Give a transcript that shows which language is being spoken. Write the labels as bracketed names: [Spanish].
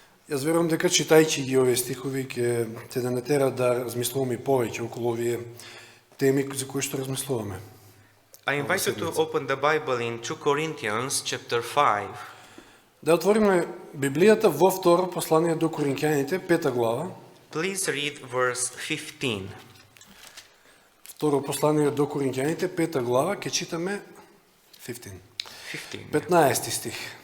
[Macedonian] Јас верувам дека читајќи ги овие стихови ќе те да натера да размислуваме повеќе околу овие теми за кои што размислуваме. [English] I invite you to open the Bible in 2 Corinthians chapter 5. [Macedonian] Да отвориме Библијата во второ послание до Коринќаните, 5 глава. [English] Please read verse 15. [Macedonian] Второ послание до Коринќаните, 5 глава, ќе читаме 15. 15 стих.